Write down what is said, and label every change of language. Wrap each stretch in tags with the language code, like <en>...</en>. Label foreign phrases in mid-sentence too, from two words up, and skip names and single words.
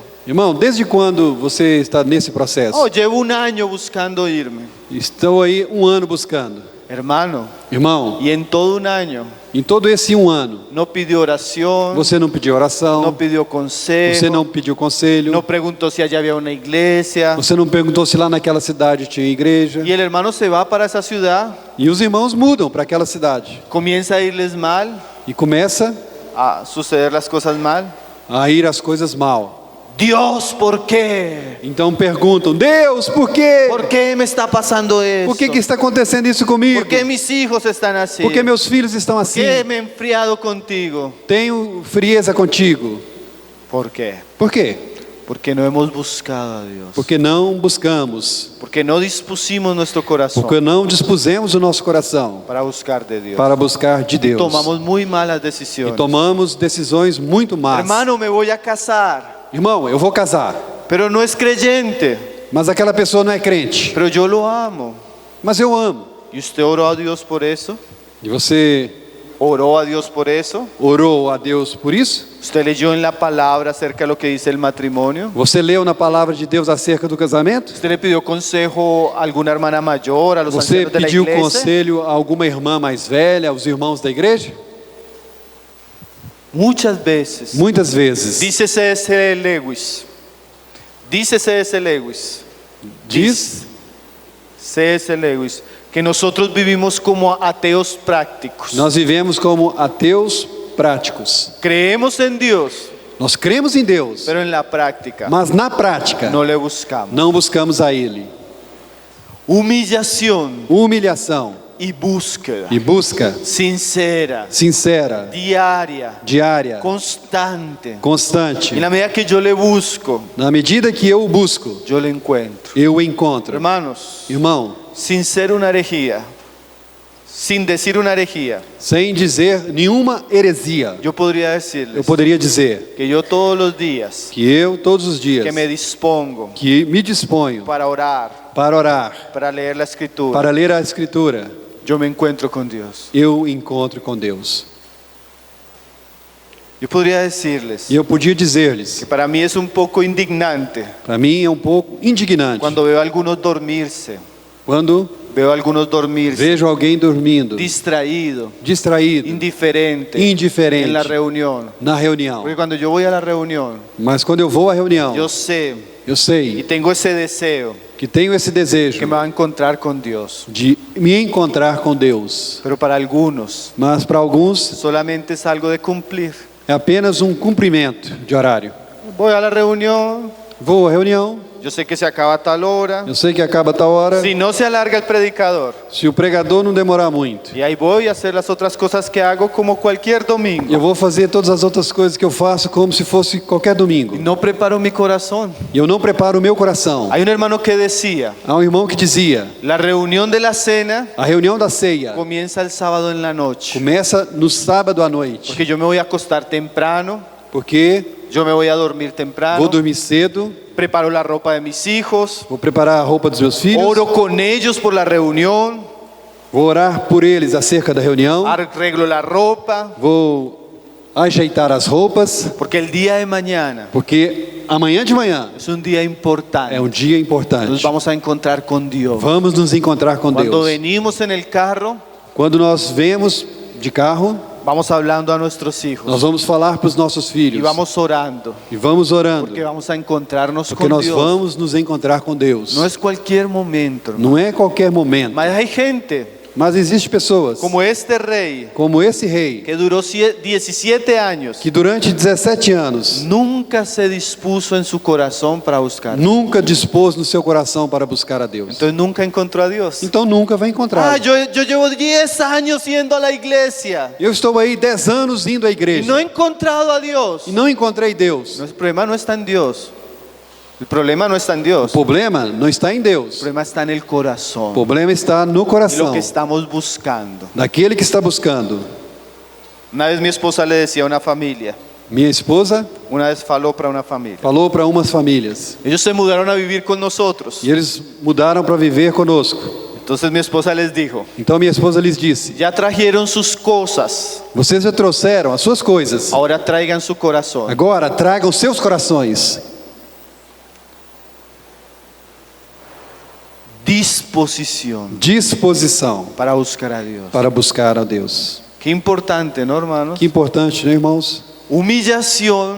<pt>Irmão, desde quando você está nesse processo?</pt> <es>Oh, llevo un año buscando irme.</es> <pt>Estou aí 1 ano buscando.</pt> <es>Hermano,</es> <pt>Irmão,</pt> <es>y en todo un año</es> <pt>em todo esse 1 ano,</pt> <es>no pidió oración,</es> <pt>você não pediu</pt> <es>no</es> <pt>oração,</pt> <es>pidió consejo,</es> <pt>você não pediu conselho,</pt> <es>no preguntó si allá había una iglesia.</es> <pt>você não perguntou se lá naquela cidade tinha igreja.</pt> <es>Y el hermano se va para esa ciudad,</es> <pt>E os irmãos mudam para aquela cidade.</pt> <es>comienza a irles mal,</es> <pt>E começa</pt> <es>a suceder las cosas mal.</es> <pt>a ir as coisas mal.</pt> <es>Dios, ¿por qué?</es> <pt>Então perguntam: Deus, por quê?</pt> <es>¿Por qué me está pasando esto?</es> <pt>Por que está acontecendo isso comigo?</pt> <es>¿Por qué mis hijos están así?</es> <pt>Por que meus filhos estão assim?</pt> <es>¿Qué me he enfriado contigo?</es> <pt>Tenho frieza contigo.</pt> <es>¿Por qué?</es> <pt>Por quê?</pt> <es>Porque no hemos buscado a Dios.</es> <pt>Porque não buscamos.</pt> <es>Porque no dispusimos nuestro corazón</es> <pt>Porque não dispusemos o nosso coração</pt> <es>para buscar de Dios.</es> <pt>para buscar de Deus.</pt> <es>Tomamos muy malas</es> <pt>E</pt> <es>decisiones.</es> <pt>tomamos decisões muito más.</pt> <es>Hermano, me voy a casar,</es> <pt>Irmão, eu vou casar,</pt> <es>pero no es creyente,</es> <pt>mas aquela pessoa não é crente.</pt> <es>pero yo lo amo.</es> <pt>Mas eu amo.</pt> <es>¿Y usted oró a Dios por eso?</es> <pt>E você</pt> <es>¿Oró a Dios por eso?</es> <pt>orou a Deus por isso?</pt> <es>¿Usted leyó en la palabra acerca de lo que dice el matrimonio?</es> <pt>Você leu na palavra de Deus acerca do casamento?</pt> <es>¿Usted le pidió consejo a alguna hermana mayor, a los</es> <pt>Você</pt> <es>ancianos de la</es> <pt>pediu</pt> <es>iglesia?</es> <pt>conselho a alguma irmã mais velha, aos irmãos da igreja?</pt> <es>Muchas veces.</es> <pt>Muitas vezes.</pt> <es>Dice C.S. Lewis. Dice C.S. Lewis.</es> <pt>Diz C.S.</pt> <es>Lewis que nosotros vivimos como ateos prácticos.</es> <pt>nós vivemos como ateus práticos.</pt> <es>Creemos en Dios,</es> <pt>Nós cremos em Deus,</pt> <es>pero en la práctica</es> <pt>mas na prática</pt> <es>no le buscamos.</es> <pt>não buscamos a Ele.</pt> <es>Humillación</es> <pt>Humilhação</pt> <es>y búsqueda</es> <pt>e busca</pt> <es>sincera,</es> <pt>sincera,</pt> <es>diaria,</es> <pt>diária,</pt> <es>constante.</es> <pt>constante.</pt> <es>Y en la medida que yo le busco,</es> <pt>Na medida que eu o busco,</pt> <es>yo le encuentro.</es> <pt>eu o encontro.</pt> <es>Hermanos,</es> <pt>Irmão,</pt> <es>sin ser una herejía, sin decir una herejía,</es> <pt>sem dizer nenhuma heresia,</pt> <es>yo podría</es> <pt>eu</pt> <es>decirles</es> <pt>poderia dizer</pt> <es>que yo todos los días</es> <pt>que eu todos os dias</pt> <es>que me dispongo</es> <pt>que me disponho</pt> <es>para orar,</es> <pt>para orar,</pt> <es>para leer la escritura,</es> <pt>para ler a Escritura,</pt> <es>yo me encuentro con Dios.</es> <pt>eu encontro com Deus.</pt> <es>Yo podría decirles</es> <pt>E eu podia dizer-lhes,</pt> <es>que para mí es un poco indignante</es> <pt>para mim é um pouco indignante</pt> <es>cuando veo a algunos dormirse,</es> <pt>quando</pt> <es>veo a algunos dormirse,</es> <pt>vejo alguém dormindo,</pt> <es>distraído,</es> <pt>distraído,</pt> <es>indiferente,</es> <pt>indiferente</pt> <es>en la reunión.</es> <pt>na reunião.</pt> <es>Porque cuando yo voy a la reunión,</es> <pt>Mas quando eu vou à reunião,</pt> <es>yo sé</es> <pt>eu</pt> <es>y</es> <pt>sei</pt> <es>tengo ese deseo</es> <pt>que tenho esse desejo</pt> <es>que me va a encontrar con Dios.</es> <pt>de me encontrar com Deus.</pt> <es>Pero para algunos</es> <pt>Mas para alguns</pt> <es>solamente es algo de cumplir.</es> <pt>é apenas um cumprimento de horário.</pt> <es>Voy a la reunión,</es> <pt>Vou à reunião,</pt> <es>yo sé que se acaba a tal hora.</es> <pt>eu sei que acaba a tal hora.</pt> <es>Si no se alarga el predicador,</es> <pt>Se o pregador não demorar muito,</pt> <es>y ahí voy a hacer las otras cosas que hago como cualquier domingo.</es> <pt>eu vou fazer todas as outras coisas que eu faço como se fosse qualquer domingo.</pt> <es>Y no preparo mi corazón.</es> <pt>E eu não preparo o meu coração.</pt> <es>Hay un hermano que decía,</es> <pt>Há um irmão que dizia:</pt> <es>la reunión de la cena</es> <pt>a reunião da ceia</pt> <es>comienza el sábado en la noche.</es> <pt>começa no sábado à noite,</pt> <es>Porque yo me voy a acostar temprano,</es> <pt>porque</pt> <es>yo me voy a dormir temprano,</es> <pt>vou dormir cedo,</pt> <es>preparo la ropa de mis hijos,</es> <pt>vou preparar a roupa dos meus filhos,</pt> <es>oro con ellos por la reunión,</es> <pt>vou orar por eles acerca da reunião,</pt> <es>arreglo la ropa,</es> <pt>vou ajeitar as roupas,</pt> <es>porque el día de mañana</es> <pt>porque amanhã de manhã</pt> <es>es un día importante.</es> <pt>é um dia</pt> <es>Nos</es> <pt>importante.</pt> <es>vamos a encontrar con Dios.</es> <pt>Vamos nos encontrar com</pt> <es>Cuando</es> <pt>Deus.</pt> <es>venimos en el carro,</es> <pt>Quando nós vemos de carro,</pt> <es>vamos hablando a nuestros hijos</es> <pt>nós vamos falar para os nossos</pt> <es>y</es> <pt>filhos</pt> <es>vamos orando,</es> <pt>e vamos orando,</pt> <es>porque vamos a encontrarnos</es> <pt>porque</pt> <es>con</es> <pt>nós</pt> <es>Dios.</es> <pt>vamos nos encontrar com Deus.</pt> <es>No es cualquier momento, hermano.</es> <pt>Não é qualquer momento,</pt> <es>Mas hay gente</es> <pt>mas existe pessoas</pt> <es>como este rey</es> <pt>como esse rei</pt> <es>que duró 17 años,</es> <pt>que durante 17 anos</pt> <es>nunca se dispuso en su corazón para buscar.</es> <pt>nunca dispôs no seu coração para buscar a Deus.</pt> <es>Entonces nunca encontró a Dios.</es> <pt>Então nunca vai encontrar.</pt> <es>Yo llevo 10 años yendo a la iglesia</es> <pt>Eu estou aí 10 anos indo à</pt> <es>y</es> <pt>igreja</pt> <es>no he encontrado a Dios.</es> <pt>e não encontrei Deus.</pt> <es>El problema no está en Dios. El problema no está en Dios.</es> <pt>O problema não está em</pt> <es>El</es> <pt>Deus.</pt> <es>problema está en el</es> <pt>O</pt> <es>corazón.</es> <pt>problema está no</pt> <es>Y lo</es> <pt>coração</pt> <es>que estamos buscando.</es> <pt>daquele que está buscando.</pt> <es>Una vez mi esposa le decía a una familia,</es> <pt>Minha esposa</pt> <es>una vez faló para una familia.</es> <pt>falou para umas famílias</pt> <es>Ellos se mudaron a vivir con nosotros.</es> <pt>e eles mudaram para viver conosco.</pt> <es>Entonces mi esposa les dijo,</es> <pt>Então minha esposa lhes disse:</pt> <es>ya trajeron sus cosas,</es> <pt>vocês já trouxeram as suas coisas,</pt> <es>ahora traigan su corazón.</es> <pt>agora tragam seus corações. Disposição</pt> <es>para buscar a Dios.</es> <pt>para buscar a Deus.</pt> <es>Qué importante, ¿no, hermanos?</es> <pt>Que importante, né, irmãos?</pt> <es>Humillación</es>